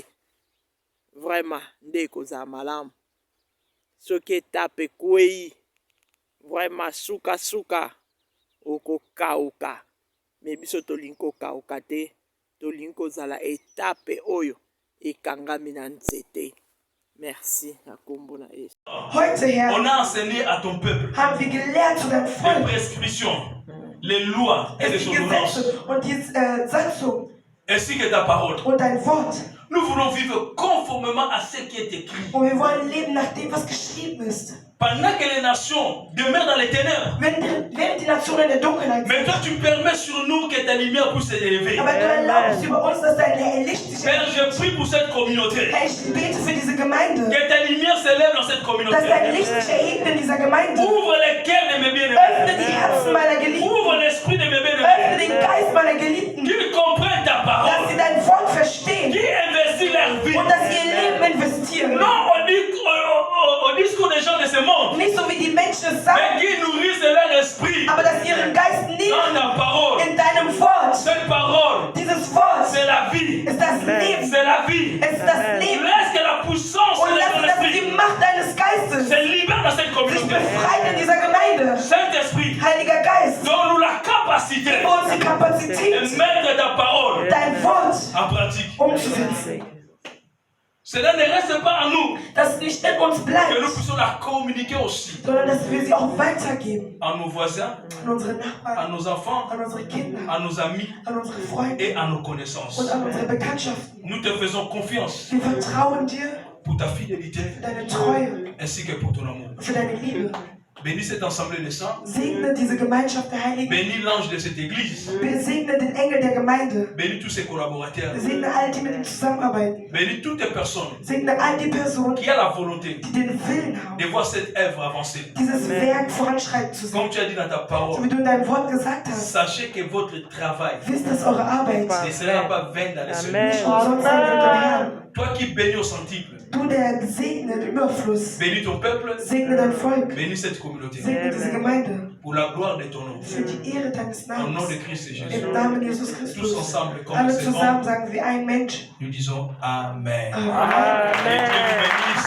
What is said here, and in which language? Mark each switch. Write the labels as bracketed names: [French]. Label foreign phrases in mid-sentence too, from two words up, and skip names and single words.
[Lingala] Vraiment nde kozala malamu. Soki etape ekwei, vraiment suka okokauka. Me biso tolingi kokauka te, tolingi kozala etape oyo ekangami na nzete. [French] Merci. [German] Heute, Herr, [French] on a enseigné à ton peuple [German] haben wir gelehrt zu deinem [French] les [German] Volk [French] prescriptions, les lois et les [German] die [French] ordonnances, [German] Gesetze und die Satzung [French] ainsi que ta parole. [German] und dein Wort. [French] Nous voulons vivre conformément à ce qui est écrit. [German] Und wir wollen leben nach dem, was geschrieben ist. [French] Pendant que les nations demeurent dans les ténèbres, [German] Während die Nationen in der Dunkelheit [French] mais [German] sind. [French] toi tu permets sur nous que ta lumière puisse s'élever. [German] Aber du erlaubst über uns, dass dein Licht sich [French] Père, je prie pour cette communauté. [German] Herr, ich bete für diese Gemeinde, [French] Que ta lumière s'élève dans cette [German] dass [French] communauté. [German] dein Licht sich erhebt in dieser Gemeinde. [French] Ouvre les cœurs de mes [German] Öffne [French] bien-aimés. [German] die Herzen meiner Geliebten. [French] Ouvre l'esprit de mes [German] Öffne [French] bien-aimés. [German] den Geist meiner Geliebten, [French] Qu'ils comprennent ta [German] dass [French] parole. [German] sie dein Wort verstehen [French] Qui investit leur vie. [German] und dass sie ihr Leben investieren. [French] Non au discours des gens de ce monde. [German] Nicht so wie die Menschen es sagen, [French] Mais qui nourrissent leur esprit [German] aber dass sie ihren Geist [French] dans [German] nehmen [French] ta parole. [German] in deinem Wort. [French] Cette parole, [German] Dieses Wort [French] c'est la vie. [German] ist das Leben. [French] C'est la vie. [German] Es ist das Leben. [French] Laisse que la puissance [German] Und [French] de [German] lass, [French] ton [German] dass die [French] esprit [German] Macht deines Geistes [French] se libère dans cette [German] sich [French] communauté. [German] befreit in dieser Gemeinde. [French] Saint-Esprit, [German] Heiliger Geist, [French] donne-nous la capacité [German] gib uns die [French] de [German] Kapazität, [French] mettre ta parole [German] dein Wort [French] en pratique. [German] umzusetzen. [French] Cela ne reste pas en nous, [German] Dass es nicht in uns [French] que [German] bleibt, [French] nous puissions la communiquer aussi [German] sondern dass wir sie auch weitergeben [French] à nos voisins, [German] an unsere [French] à [German] Nachbarn, [French] nos enfants, [German] an unsere Kinder, [French] à nos amis [German] an unsere Freunde [French] et à nos connaissances. [German] und an unsere Bekanntschaften. [French] Nous te faisons confiance [German] Wir vertrauen dir [French] pour ta fidélité [German] für deine Treue, [French] ainsi que pour ton amour. [German] für deine Liebe. [French] Bénis cette assemblée de saints. [German] Segne diese Gemeinschaft der Heiligen. [French] Bénis l'ange de cette église. [German] Segne den Engel der Gemeinde. [French] Bénis tous ses collaborateurs. [German] Segne all die mit ihm zusammenarbeiten. [French] Bénis toutes les personnes [German] Segne all die Personen, [French] qui ont la volonté [German] die den Willen haben, [French] de voir cette œuvre avancer. [German] dieses Werk voranschreiten zu [French] Comme [German] sehen. [French] tu as dit dans ta [German] So [French] parole, [German] wie du in deinem Wort gesagt hast, [French] sachez que votre travail [German] wisst, dass eure Arbeit [French] ne sera pas vain dans les cieux. [German] nicht umsonst sein wird im Herrn. [French] Toi qui bénis au centuple, [German] Du, der segnet im Überfluss, [French] bénis ton peuple, [German] segne dein Volk, [French] bénis cette communauté. [German] segne diese Gemeinde [French] Pour la gloire de ton nom. [German] für die Ehre deines [French] Au nom [German] Namens. [French] de Christ Jésus. [German] Im Namen Jesus [French] Tous [German] Christus. [French] ensemble, comme [German] Alle [French] c'est [German] zusammen [French] bon, [German] sagen wir ein Mensch. nous disons Amen. Amen. [French] Que Dieu nous bénisse.